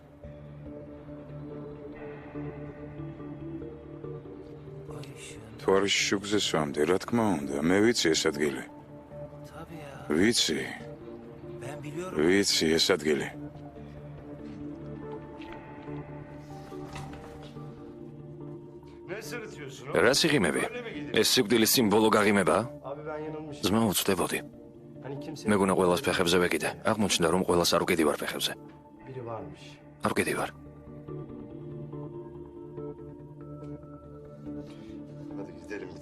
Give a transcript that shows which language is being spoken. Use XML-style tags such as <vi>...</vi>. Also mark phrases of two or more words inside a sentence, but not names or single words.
<ka>მთვარის შუქზე სვამდი, რა თქმა უნდა, მე ვიცი ეს ადგილი. ვიცი ეს ადგილი. რა სიღიმები? ეს სიკვდილის სიმბოლო გაღიმება?</ka> <tr>Abi ben yanılmışım.</tr> <ka>ძმა უწდებოდი.</ka> <tr>Hani kimse</tr> <ka>მეგონა ყველას ფეხებზე ვეკიდე. აღმოჩნდა რომ ყველას არ უკედი ვარ ფეხებზე.</ka> <tr>biri varmış.</tr> <ka>არ უკედი ვარ.</ka> <tr>Hadi gidelim bitirelim.</tr>